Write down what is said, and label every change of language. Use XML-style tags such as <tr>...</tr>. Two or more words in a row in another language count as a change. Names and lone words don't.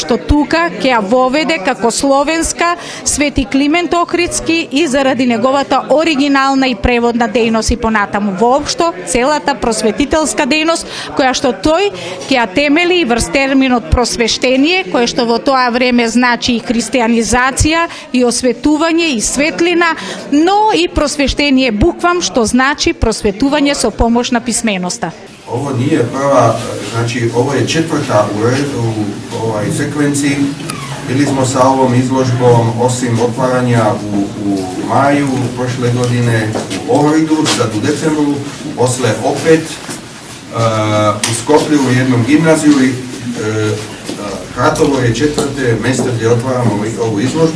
<mk>што тука ќе ја воведе како словенска Свети Климент Охридски и заради неговата оригинална и преводна дејност и понатаму воопшто целата просветителска дејност која што тој ќе ја темели и врз терминот просвештение, кое што во тоа време значи и христијанизација и осветување и светлина, но и просвештение буквам, што значи просветување со помош на писменоста.</mk> <sr>Ovo nije prva, znači ovo je četvrta u sekvenciji. Bili smo sa ovom izložbom osim otvaranja u maju prošle godine u Ohridu, sad u decembru, posle opet u Skoplju u jednom gimnaziju i Kratovo je četvrte mjesto gdje otvaramo ovu izložbu.</sr>